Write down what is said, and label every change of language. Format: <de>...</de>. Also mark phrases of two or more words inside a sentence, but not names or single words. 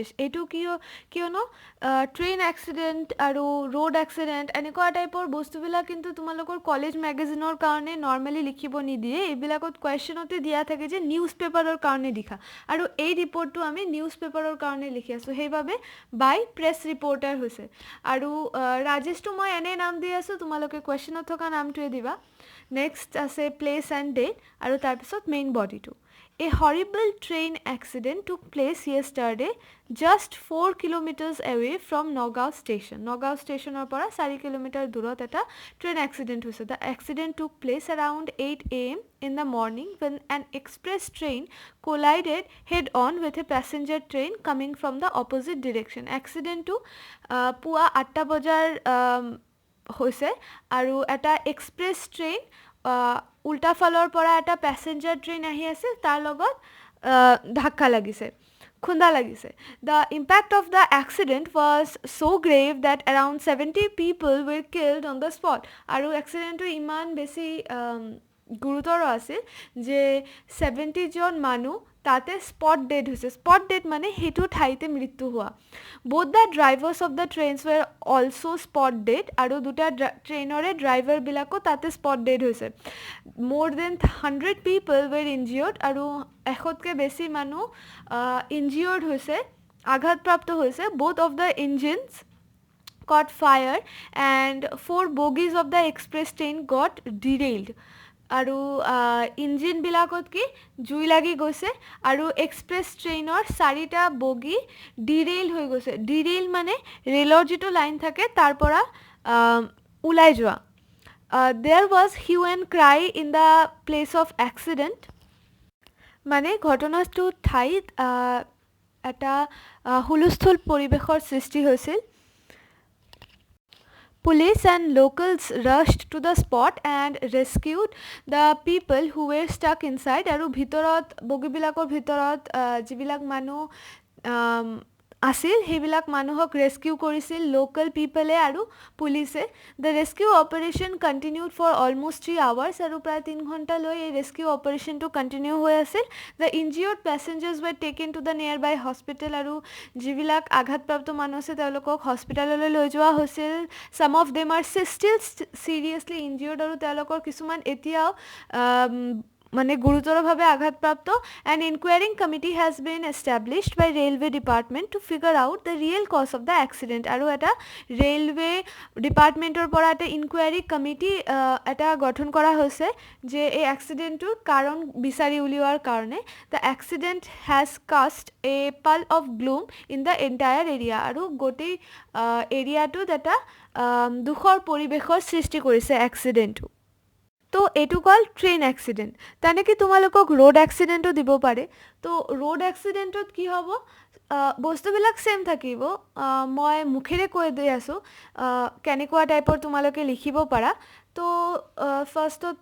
<as>এইটো কিয়নো</as> <en>train accident</en> <as>আৰু</as> <en>road accident</en> <as>এনেকুৱা টাইপৰ বস্তুবিলাক কিন্তু তোমালোকৰ</as> <en>college magazineৰ</en> <as>কাৰণে নৰ্মেলি লিখিব নিদিয়ে, এইবিলাকত কুৱেশ্যনতে দিয়া থাকে যে</as> <en>news paperৰ</en> <as>কাৰণে লিখা, আৰু এই ৰিপৰ্টটো আমি</as> <en>news paperৰ</en> <as>কাৰণে লিখি আছোঁ, সেইবাবে</as> <en>by press reporter</en> <as>হৈছে। আৰু ৰাজেশটো মই এনেই নাম দি আছোঁ, তোমালোকে কুৱেশ্যনত থকা নামটোৱে দিবা। নেক্সট আছে</as> <en>place and date</en> <as>আৰু তাৰপিছত</as> <en>main bodyটো। A horrible train accident took place yesterday just 4 kilometers away from Nagaon station.</en> <as>Nagaon stationৰ পৰা 4 কিলোমিটাৰ দূৰত এটা</as> <en>train accident</en> <as>হৈছে।</as> <en>The accident took place around 8 AM in the morning when an express train collided head-on with a passenger train coming from the opposite direction.</en> <as>এক্সিডেণ্টটো পুৱা 8টা বজাৰ হৈছে আৰু এটা</as> <en>express train</en> <as>উল্টা ফালৰ পৰা এটা</as> <en>passenger train</en> <as>আহি আছিল, তাৰ লগত ধাক্কা লাগিছে, খুন্দা লাগিছে।</as> <en>The impact of the accident was so grave that around 70 people were killed on the spot.</en> <as>আৰু এক্সিডেণ্টটো ইমান বেছি গুৰুতৰ আছিল যে 70জন মানুহ তাতে</as> <en>spot dead</en> <as>হৈছে।</as> <en>spot dead</en> <as>মানে সেইটো ঠাইতে মৃত্যু হোৱা।</as> <en>both the drivers of the trains were also spot dead</en> <as>আৰু দুটা ট্ৰেইনৰে ড্ৰাইভাৰবিলাকো তাতে</as> <en>spot dead</en> <as>হৈছে।</as> <en>more than 100 people were injured</en> <as>আৰু 100তকৈ বেছি মানুহ ইনজিয়ৰ্ড হৈছে, আঘাতপ্ৰাপ্ত হৈছে।</as> <en>both of the engines caught fire and 4 bogies of the express train got derailed.</en> <as>আৰু ইঞ্জিনবিলাকত কি জুই লাগি গৈছে আৰু</as> <en>express trainৰ</en> <as>4টা বগী ডিৰেইল হৈ গৈছে ডিৰেইল মানে ৰেলৰ যিটো লাইন থাকে তাৰ পৰা ওলাই যোৱা</as> <en>there was hue and cry in the place of accident</en> <as>মানে ঘটনাটোৰ ঠাইত এটা হুলস্থুল পৰিৱেশৰ সৃষ্টি হৈছিল</as> <en>Police and locals rushed to the spot and rescued the people who were stuck inside</en> <as>আৰু ভিতৰত বগীবিলাকৰ ভিতৰত যিবিলাক মানুহ আছিল সেইবিলাক মানুহক ৰেস্কিউ কৰিছিল লোকেল পিপলে আৰু পুলিচে</as> <en>the rescue operation continued for almost 3 hours</en> <as>আৰু প্ৰায় 3 ঘণ্টালৈ এই</as> <en>rescue operationটো</en> <as>কণ্টিনিউ হৈ আছিল</as> <en>the injured passengers were taken to the near by hospital</en> <as>আৰু যিবিলাক আঘাতপ্ৰাপ্ত মানুহ আছে তেওঁলোকক হস্পিটেললৈ লৈ যোৱা হৈছিল</as> <en>some of them are still seriously injured</en> <as>আৰু তেওঁলোকৰ কিছুমান এতিয়াও মানে গুৰুতৰভাৱে আঘাতপ্ৰাপ্ত</as> <en>an inquiring committee has been established by railway department to figure out the real cause of the accident</en> <as>আৰু এটা</as> <en>railway departmentৰ</en> <as>পৰা এটা</as> <en>inquiry committee</en> <as>এটা গঠন কৰা হৈছে যে এই accidentটোৰ কাৰণ বিচাৰি উলিওৱাৰ কাৰণে</as> <en>the accident has cast a pall of gloom in the entire area</en> <as>আৰু গোটেই এৰিয়াটোত এটা দুখৰ পৰিৱেশৰ সৃষ্টি কৰিছে accidentটো তো এইটো কল</as> <en>train accident</en> <as>তেনেকৈ তোমালোকক</as> <en>road accidentো</en> <as>দিব পাৰে তো</as> <en>road accidentত</en> <as>কি হ'ব বস্তুবিলাক ছেম থাকিব মই মুখেৰে কৈ দি আছোঁ কেনেকুৱা টাইপৰ তোমালোকে লিখিব পাৰা তো ফাৰ্ষ্টততো</as>